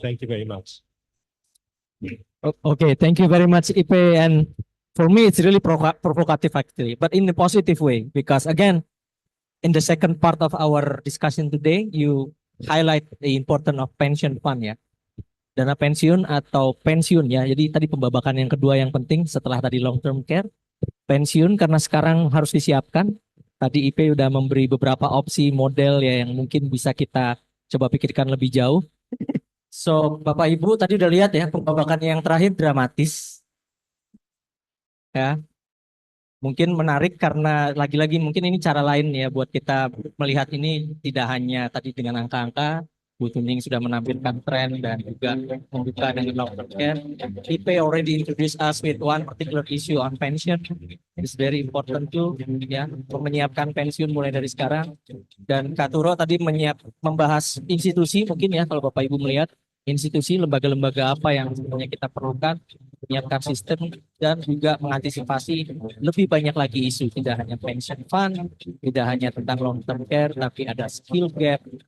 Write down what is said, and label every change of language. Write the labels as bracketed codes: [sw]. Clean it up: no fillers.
[en] Thank you very much. Okay, thank you very much, Ipe. And for me, it's really provocative actually, but in a positive way, because again, in the second part of our discussion today, you highlight the importance of pension fund ya. [id] Dana pensiun atau pensiun ya. Jadi tadi pembabakan yang kedua yang penting setelah tadi long term care, pensiun karena sekarang harus disiapkan. Tadi IP udah memberi beberapa opsi model ya yang mungkin bisa kita coba pikirkan lebih jauh. So, Bapak Ibu tadi udah lihat ya pembabakan yang terakhir dramatis. Ya. Mungkin menarik karena lagi-lagi mungkin ini cara lain ya buat kita melihat ini tidak hanya tadi dengan angka-angka. Bu Tuning sudah menampilkan tren dan juga membuka dengan long term care. [en] IP already introduced us with one particular issue on pension. It's very important too [id] ya untuk menyiapkan pensiun mulai dari sekarang. Dan Kak Turo tadi membahas institusi mungkin ya kalau Bapak Ibu melihat institusi lembaga-lembaga apa yang sebenarnya kita perlukan menyiapkan sistem dan juga mengantisipasi lebih banyak lagi isu tidak hanya pension fund, tidak hanya tentang long term care tapi ada skill gap.